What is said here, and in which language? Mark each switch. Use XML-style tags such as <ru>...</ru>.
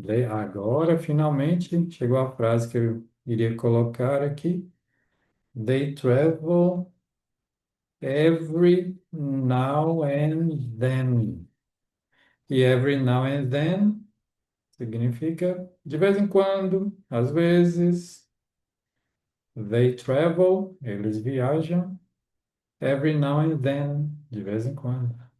<pt>Agora, finalmente, chegou a frase que eu iria colocar aqui.</pt> <en>They travel every now and then.</en> <pt>E</pt> <en>every now and then</en> <pt>significa de vez em quando, às vezes.</pt> <en>They travel,</en> <pt>eles viajam.</pt> <en>Every now and then,</en> <pt>de vez em quando.</pt>